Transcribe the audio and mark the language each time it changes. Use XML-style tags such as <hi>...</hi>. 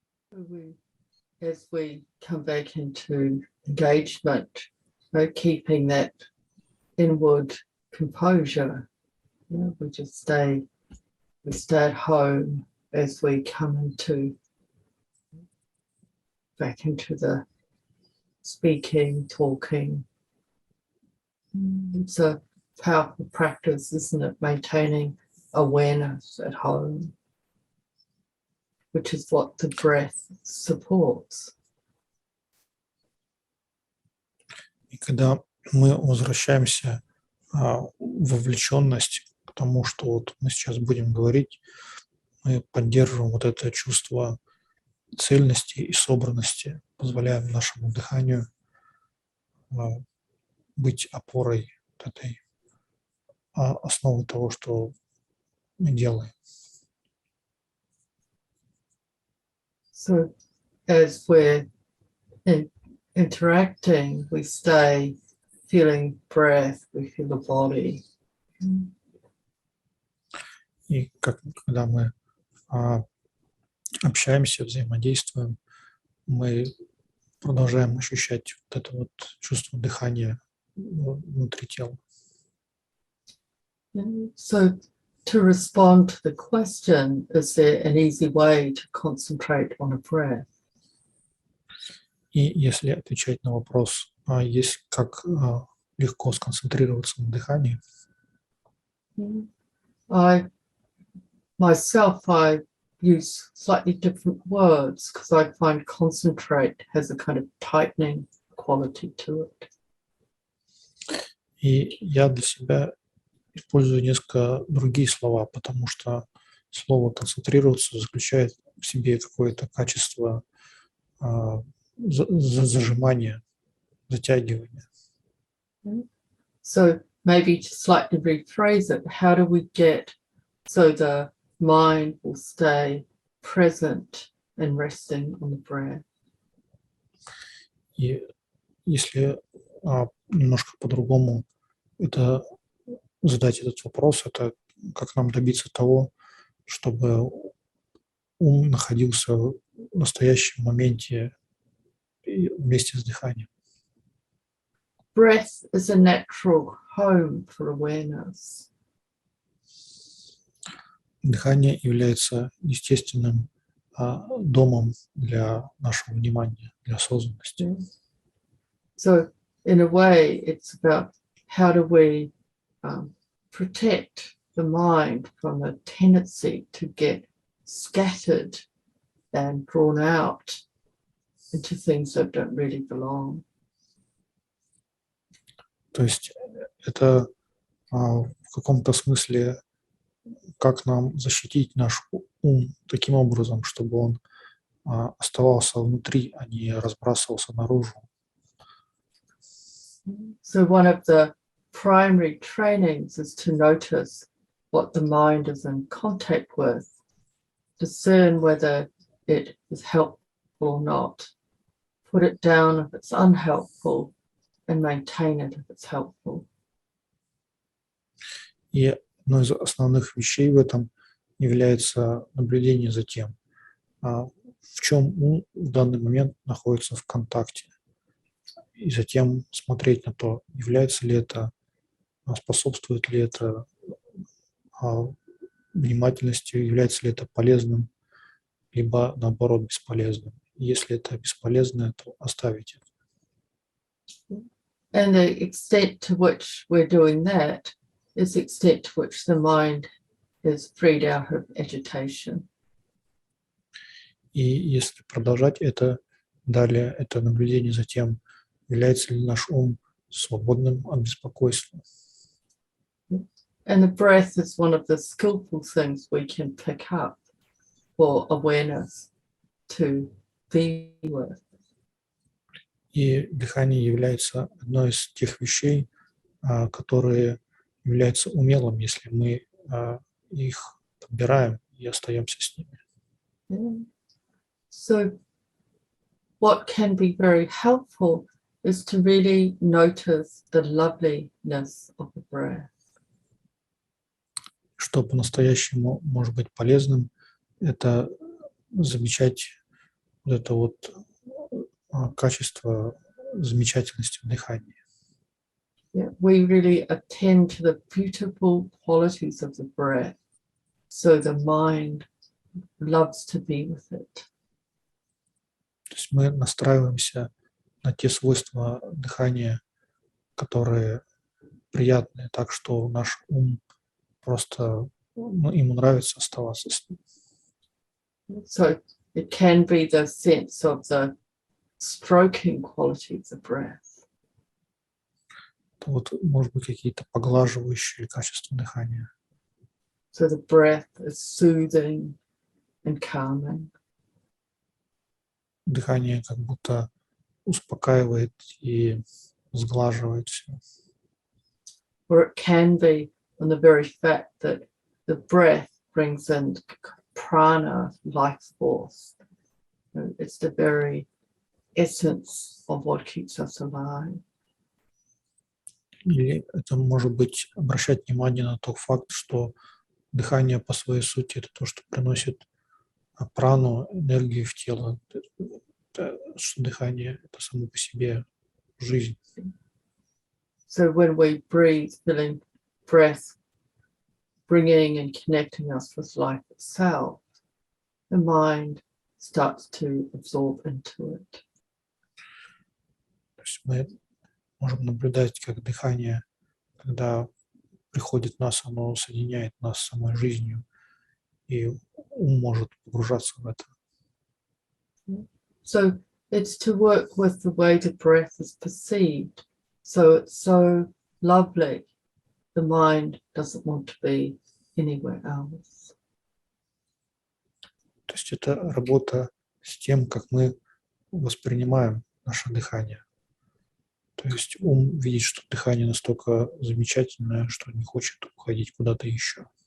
<en>do we, as we come back into engagement, keeping that inward composure, we just stay at home as we come back into the speaking, talking. It's a powerful practice, isn't it? Maintaining awareness at home, which is what the breath supports.</en> <ru>И когда мы возвращаемся в вовлеченность к тому, что вот мы сейчас будем говорить, мы поддерживаем вот это чувство цельности и собранности, позволяем нашему дыханию быть опорой вот этой основы того, что мы делаем.</ru> <en>So as we're interacting, we stay feeling breath, we feel the body.</en> <ru>И когда мы общаемся, взаимодействуем, мы продолжаем ощущать вот это вот чувство дыхания внутри тела.</ru> <en>So to respond to the question, is there an easy way to concentrate on a breath?</en> <ru>И если отвечать на вопрос, есть как легко сконцентрироваться на дыхании,</ru> <en>I use slightly different words because I find concentrate has a kind of tightening quality to it.</en> <ru>и я для себя использую несколько другие слова, потому что слово «концентрироваться» заключает в себе какое-то качество зажимания, затягивания.</ru> <en>So maybe to slightly rephrase it, how do we get so the mind will stay present and resting on the breath?</en> <ru>И если немножко по-другому задать этот вопрос, это как нам добиться того, чтобы ум находился в настоящем моменте вместе с дыханием.</ru> <en>Breath is a natural home for awareness.</en> <ru>Дыхание является естественным домом для нашего внимания, для осознанности.</ru> <en>So in a way, it's about how do we protect the mind from a tendency to get scattered and drawn out into things that don't really belong.</en> <ru>То есть это в каком-то смысле как нам защитить наш ум таким образом, чтобы он оставался внутри, а не разбрасывался наружу.</ru> <en>So one of the primary trainings is to notice what the mind is in contact with, discern whether it is helpful or not, put it down if it's unhelpful, and maintain it if it's helpful.</en> <ru>И одной из основных вещей в этом является наблюдение за тем, в чем ум в данный момент находится в контакте. И затем смотреть на то, является ли это, способствует ли это внимательности, является ли это полезным, либо наоборот бесполезным. Если это бесполезное, то оставить это.</ru> <en>And the extent to which we're doing that is the extent to which the mind is freed out of agitation.</en> <ru>И если продолжать это далее, это наблюдение за тем, является ли наш ум свободным от беспокойства.</ru> <en>And the breath is one of the skillful things we can pick up for awareness to be with.</en> <ru>И дыхание является одной из тех вещей, которые являются умелым, если мы их подбираем и остаемся с ними. Yeah.</ru> <en>So what can be very helpful is to really notice the loveliness of the breath.</en> <ru>Что по-настоящему может быть полезным, это замечать вот это вот качество замечательности в дыхании.</ru> <en>Yeah, we really attend to the beautiful qualities of the breath, so the mind loves to be with it.</en> <ru>То есть мы настраиваемся на те свойства дыхания, которые приятные, так что наш ум просто, ему нравится оставаться с ним.</ru> <en>So it can be the sense of the stroking quality of the breath.</en> <ru>Вот, может быть, какие-то поглаживающие качества дыхания.</ru> <en>So the breath is soothing and calming.</en> <ru>Дыхание как будто успокаивает и сглаживает все.</ru> <en>Or it can be on the very fact that the breath brings in prana, life force. It's the very essence of what keeps us alive.</en> <ru>Или это может быть обращать внимание на тот факт, что дыхание по своей сути это то, что приносит прану, энергию в тело, что дыхание это само по себе жизнь.</ru> <en>So when we breathe, feeling breath bringing and connecting us with life itself, the mind starts to absorb into it.</en> <ru>То есть мы можем наблюдать, как дыхание, когда приходит в нас, оно соединяет нас с самой жизнью, и ум может погружаться в это.</ru> <en>So it's to work with the way the breath is perceived. So it's so lovely. The mind doesn't want to be anywhere else.</en> <ru>То есть это работа с тем, как мы воспринимаем наше дыхание. То есть ум видит, что дыхание настолько замечательное, что не хочет уходить куда-то еще.</ru>